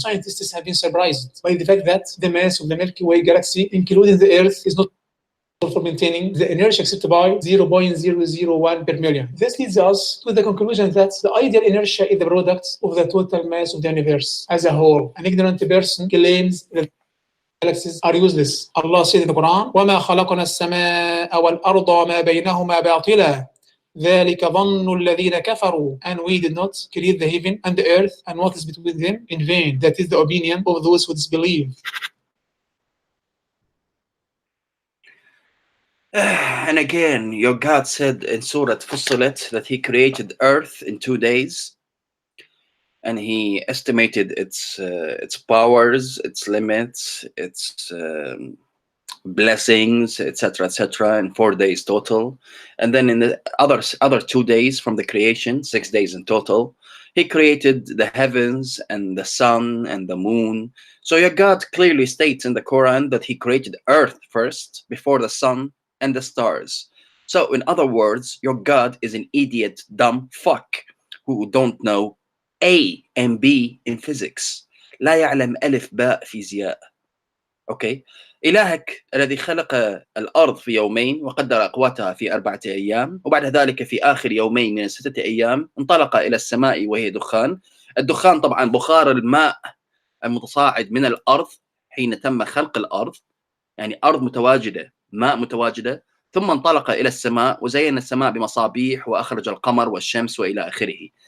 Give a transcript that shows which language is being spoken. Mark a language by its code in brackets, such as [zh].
[en] Scientists have been surprised by the fact that the mass of the Milky Way galaxy, including the Earth, is not for maintaining the inertia accepted by 0.001 per million. This leads us to the conclusion that the ideal inertia is the product of the total mass of the universe as a whole. An ignorant person claims that galaxies are useless. Allah said in the Quran, [ar] وَمَا خَلَقْنَا السَّمَاءَ وَالْأَرْضَ وَمَا بَيْنَهُمَا بَاطِلًا ذَلِكَ ظَنُّ الَّذِينَ كَفَرُوا. [en] And we did not create the heaven and the earth and what is between them in vain. That is the opinion of those who disbelieve. And again, your God said in Surah Fussilat that He created Earth in 2 days, and He estimated its powers, its limits, its blessings, etc., in 4 days total. And then in the other 2 days from the creation, 6 days in total, He created the heavens and the sun and the moon. So your God clearly states in the Quran that He created Earth first before the sun and the stars. So in other words, your God is an idiot, dumb fuck who don't know A and B in physics. [ar] لا يعلم ألف باء فيزياء. [en] Okay. [ar] إلهك الذي خلق الأرض في يومين وقدر أقواتها في 4 أيام، وبعد ذلك في آخر يومين من 6 أيام انطلق إلى السماء وهي دخان. الدخان طبعا بخار الماء المتصاعد من الأرض حين تم خلق الأرض، يعني أرض متواجدة، ماء متواجدة، ثم انطلق إلى السماء وزين السماء بمصابيح وأخرج القمر والشمس وإلى آخره.